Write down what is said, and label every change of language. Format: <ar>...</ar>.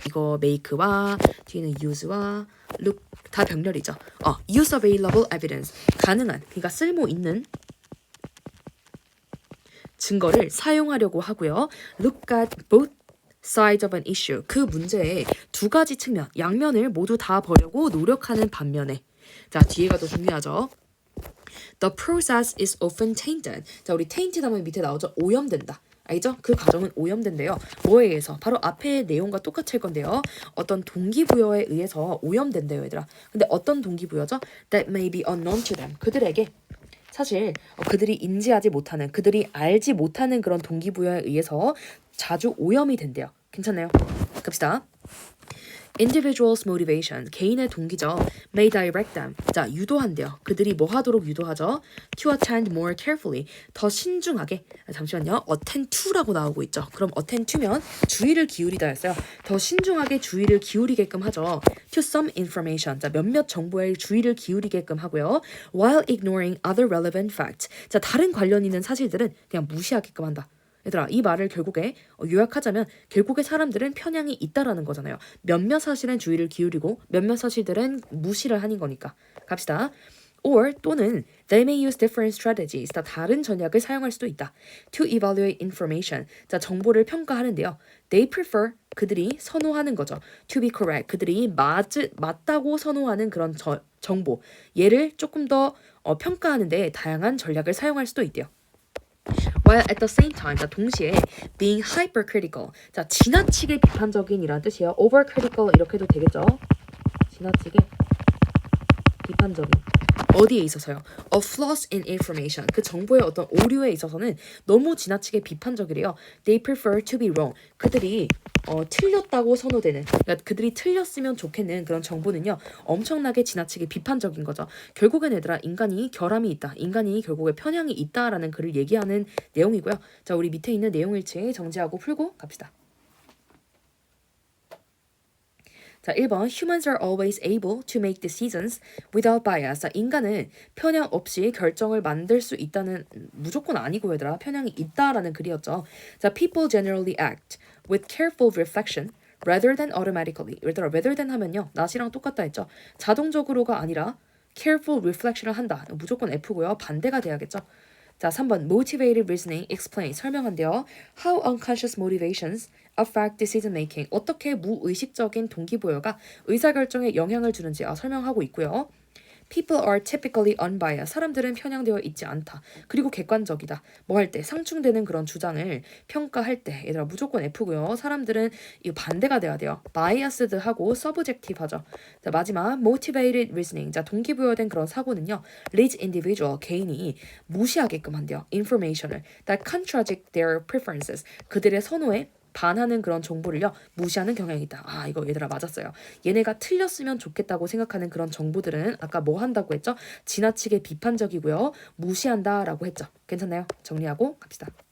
<ko>이거 make와 뒤에는 use와 look 다 병렬이죠.</ko> <en>use available evidence.</en> <ko>가능한 그러니까 쓸모 있는 증거를 사용하려고 하고요.</ko> <en>Look at both sides of an issue.</en> <ko>그 문제의 두 가지 측면, 양면을 모두 다 보려고 노력하는 반면에 자, 뒤에가 더 중요하죠.</ko> <en>The process is often tainted.</en> <ko>자, 우리 tainted 하면 밑에 나오죠. 오염된다. 알죠? 그 과정은 오염된대요. 뭐에 의해서? 바로 앞에 내용과 똑같을 건데요. 어떤 동기부여에 의해서 오염된대요, 얘들아. 근데 어떤 동기부여죠?</ko> <en>That may be unknown to them.</en> <ko>그들에게 사실 그들이 인지하지 못하는, 그들이 알지 못하는 그런 동기부여에 의해서 자주 오염이 된대요. 괜찮나요? 갑시다.</ko> <en>Individuals' motivation,</en> <ko>개인의 동기죠.</ko> <en>May direct them,</en> <ko>자 유도한대요. 그들이 뭐 하도록 유도하죠?</ko> <en>To attend more carefully,</en> <ko>더 신중하게. 잠시만요. attend to라고 나오고 있죠. 그럼 attend to면 주의를 기울이다였어요. 더 신중하게 주의를 기울이게끔 하죠.</ko> <en>To some information,</en> <ko>자 몇몇 정보에 주의를 기울이게끔 하고요.</ko> <en>While ignoring other relevant facts,</en> <ko>자 다른 관련 있는 사실들은 그냥 무시하게끔 한다. 얘들아 이 말을 결국에 요약하자면 결국에 사람들은 편향이 있다라는 거잖아요. 몇몇 사실은 주의를 기울이고 몇몇 사실들은 무시를 하는 거니까. 갑시다.</ko> <en>Or 또는 they may use different strategies.</en> <ko>다 다른 전략을 사용할 수도 있다.</ko> <en>To evaluate information.</en> <ko>자 정보를 평가하는데요.</ko> <en>They prefer</en> <ko>그들이 선호하는 거죠.</ko> <en>To be correct.</en> <ko>그들이 맞다고 선호하는 그런 정보. 얘를 조금 더 평가하는데 다양한 전략을 사용할 수도 있대요.</ko> <en>While at the same time,</en> <ko>자 동시에</ko> <en>being hypercritical,</en> <ko>자 지나치게 비판적인이란 뜻이에요. overcritical 이렇게 해도 되겠죠? 지나치게 비판적인. 어디에 있어서요?</ko> <en>A flaws in information.</en> <ko>그 정보의 어떤 오류에 있어서는 너무 지나치게 비판적이래요.</ko> <en>They prefer to be wrong.</en> <ko>그들이 틀렸다고 선호되는, 그러니까 그들이 틀렸으면 좋겠는 그런 정보는요. 엄청나게 지나치게 비판적인 거죠. 결국엔 얘들아 인간이 결함이 있다. 인간이 결국에 편향이 있다라는 글을 얘기하는 내용이고요. 자, 우리 밑에 있는 내용일치 정지하고 풀고 갑시다.</ko> <en>자, 1번 Humans are always able to make decisions without bias.</en> <ko>자, 인간은 편향 없이 결정을 만들 수 있다는 무조건 아니고 얘들아 편향이 있다라는 글이었죠.</ko> <en>자, people generally act with careful reflection rather than automatically.</en> <ko>얘들아 rather than 하면요. not이랑 똑같다 했죠. 자동적으로가 아니라 careful reflection을 한다. 무조건 F고요. 반대가 돼야겠죠. 자, 3번</ko> <en>motivated reasoning explain</en> <ko>설명한대요.</ko> <en>How unconscious motivations affect decision making.</en> <ko>어떻게 무의식적인 동기부여가 의사결정에 영향을 주는지 설명하고 있고요.</ko> <en>People are typically unbiased.</en> <ko>사람들은 편향되어 있지 않다. 그리고 객관적이다. 뭐 할 때 상충되는 그런 주장을 평가할 때 얘들아 무조건 F고요. 사람들은 이 반대가 돼야 돼요. biased하고 subjective하죠. 자, 마지막 motivated reasoning. 자, 동기부여된 그런 사고는요.</ko> <en>leads individual</en> <ko>개인이 무시하게끔 한대요.</ko> <en>information을 that contradict their preferences.</en> <ko>그들의 선호에 반하는 그런 정보를요 무시하는 경향이 있다. 아 이거 얘들아 맞았어요. 얘네가 틀렸으면 좋겠다고 생각하는 그런 정보들은 아까 뭐 한다고 했죠? 지나치게 비판적이고요 무시한다라고 했죠. 괜찮나요? 정리하고 갑시다.</ko>